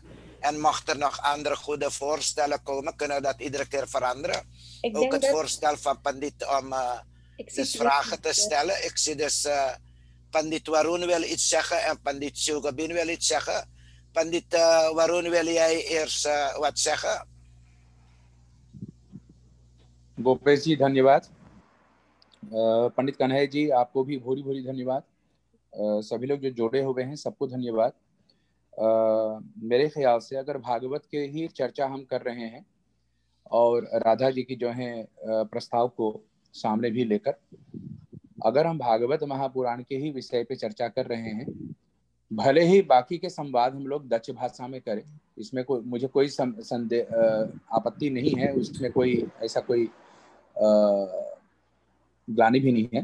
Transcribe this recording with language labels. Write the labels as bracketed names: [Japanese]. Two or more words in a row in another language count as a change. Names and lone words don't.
[Dutch] En mocht er nog andere goede voorstellen komen, kunnen we dat iedere keer veranderen. Ook het voorstel van Pandit om dus vragen te stellen. Ik zie dus Pandit Warun wil iets zeggen en Pandit Shugabin wil iets zeggen. Pandit Warun, wil jij eerst wat zeggen? [Hindi] गोपेश जी धन्यवाद। पंडित कन्हैया जी आपको भी भूरी भूरी धन्यवाद। सभी लोग जो जुड़े हुए हैं सबको धन्यवाद। मेरे ख्याल से अगर भागवत के ही चर्चा हम कर रहे हैं और राधा जी की जो है प्रस्ताव को सामने भी लेकर अगर हम भागवत महापुराण के ही विषय पे चर्चा कर रहे हैं, भले ही बाकी के संवाद हम लोग डच भाषा में करें, इसमें मुझे कोई आपत्ति नहीं है, उसमें कोई ऐसा कोई ग्लानि भी नहीं है।